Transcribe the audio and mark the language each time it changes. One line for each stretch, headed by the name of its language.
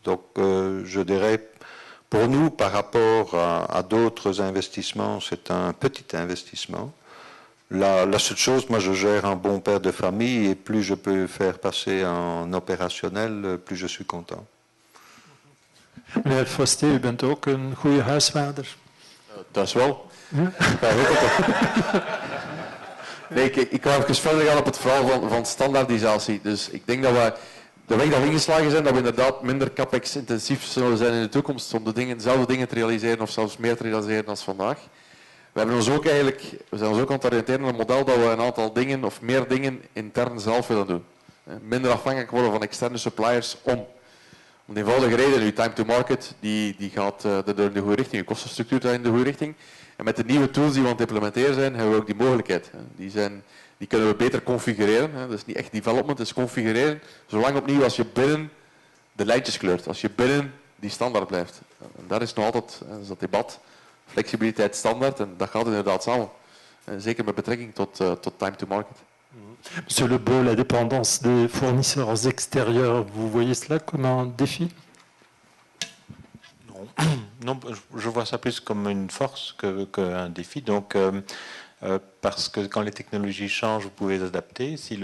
French: Donc je dirais, pour nous, par rapport à d'autres investissements, c'est un petit investissement. La seule chose, moi je gère un bon père de famille et plus je peux faire passer en opérationnel, plus je suis content.
Dutch: Meneer Foste, u bent ook een goede huisvader. Dat is wel. Ja, nee, ik wil even verder gaan op het verhaal van standaardisatie. Dus ik denk dat we de weg dat we ingeslagen zijn, dat we inderdaad minder capex-intensief zullen zijn in de toekomst om dezelfde dingen te realiseren of zelfs meer te realiseren dan vandaag. We zijn ons ook aan het oriënteren op een model dat we een aantal dingen of meer dingen intern zelf willen doen. Minder afhankelijk worden van externe suppliers om de eenvoudige reden, uw time to market, die gaat in de goede richting, uw kostenstructuur gaat in de goede richting. En met de nieuwe tools die we aan het implementeren zijn, hebben we ook die mogelijkheid. Die kunnen we beter configureren. Dat is niet echt development, het is configureren. Zolang opnieuw als je binnen de lijntjes kleurt, als je binnen die standaard blijft. En daar is nog altijd dat debat, flexibiliteit standaard, en dat gaat inderdaad samen. Zeker met betrekking tot time to market.
French: Monsieur Lebeau, la dépendance des fournisseurs extérieurs, vous voyez cela comme un défi? Non, je vois ça plus comme une force qu'un défi. Donc, parce que quand les technologies changent, vous pouvez les adapter.